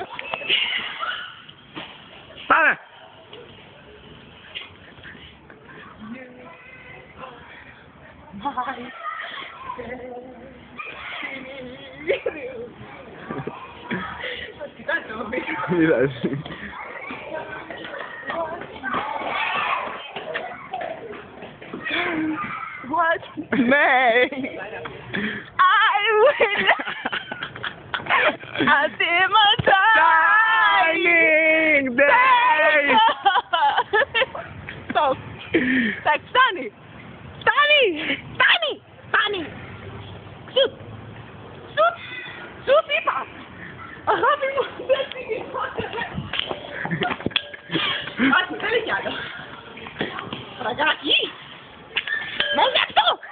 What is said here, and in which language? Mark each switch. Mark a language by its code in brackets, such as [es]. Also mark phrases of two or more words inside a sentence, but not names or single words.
[el] Πάμε! Μοιράζει. What may I will [en] Shining day! Stop. [el] Tak, φτάνει. Σουτ είπα. Αγάπη μου, δεν πήγε. Όχι, δεν είναι κι άλλο. Φραγκάκι. Μόνο αυτό.